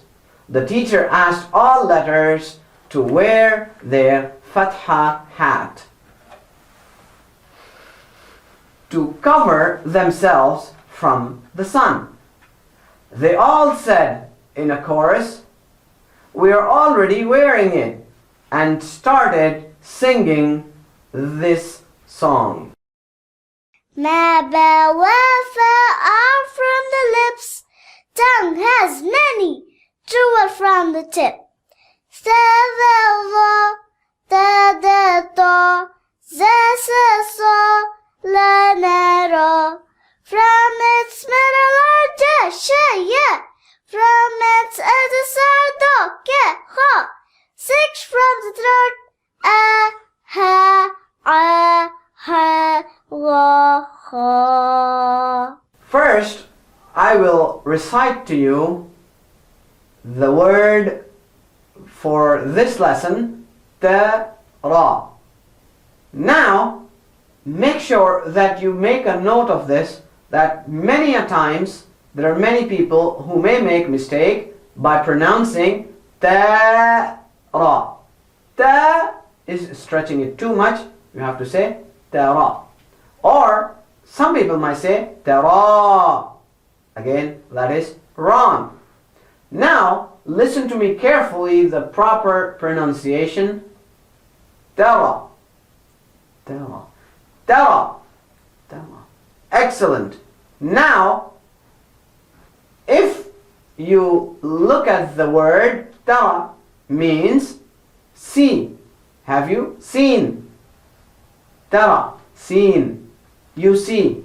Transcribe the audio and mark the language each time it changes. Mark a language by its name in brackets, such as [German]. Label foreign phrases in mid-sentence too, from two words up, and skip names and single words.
[English] The teacher asked all letters to wear their fatha hat to cover themselves from the sun. They all said in a chorus, "We are already wearing it," and started singing this song. Ma, ba, wa, fa are from the lips. Tongue has many, jewel from the tip. Sa, the, va, da, da, do, za, sa, so, la, na, ro. From its middle are ja, sha, ya. From its edges are do, ke, ho. 6 from the throat, a, ha, ha, wa, ha. First, I will recite to you the word for this lesson, [Arabic] ترى. [English] Now, make sure that you make a note of this, that many a times there are many people who may make mistake by pronouncing ta-ra. Ta is stretching it too much. You have to say ta-ra. Or some people might say ta-ra. Again, that is wrong. Now, listen to me carefully, the proper pronunciation. [Arabic] ترى. ترى. ترى. ترى. [English] Excellent. Now, if you look at the word ta means see. Have you seen? Tara, seen. You see.